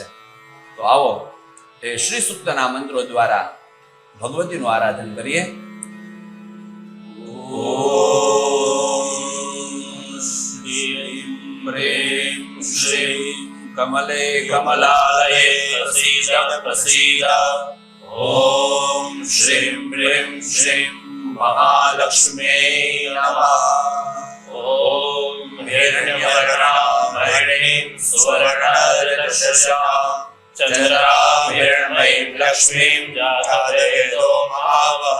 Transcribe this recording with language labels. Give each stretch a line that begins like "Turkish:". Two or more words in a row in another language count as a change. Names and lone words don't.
Gujarati: તો આવો એ શ્રી સૂક્તના મંત્રો દ્વારા ભગવતીનું આરાધન કરીએ.
Sanskrit: પ્રેમ શ્રી કમલે કમલાલયે પ્રસીદ પ્રસીદ. ॐ श्रीं ह्रीं श्रीं महालक्ष्म्यै नमः। ॐ हिरण्यवर्णां हरिणीं सुवर्णरजसस्यां चन्द्रां हिरण्मयीं लक्ष्मीं जातवेदो महावः।